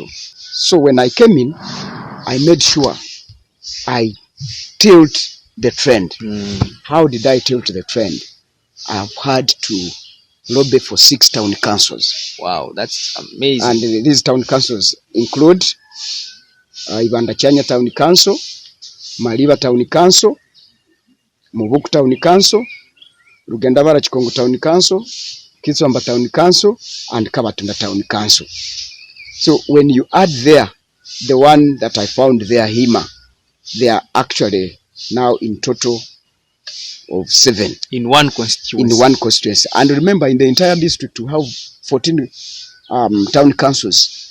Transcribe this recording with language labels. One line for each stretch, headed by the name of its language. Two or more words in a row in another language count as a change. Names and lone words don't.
English: So when I came in, I made sure I tilt the trend. How did I tilt the trend? I have had to lobby for 6 town councils. Wow, that's amazing. And these town councils include Ibandachanya Town Council, Mariba Town Council, Mubuku Town Council, Rugendabara Chikongo Town Council, Kitswamba Town Council, and Kabatunda Town Council. So when you add there the one that I found there, Hima, they are actually now in total of 7. In one constituency. And remember, in the entire district, we have 14 town councils.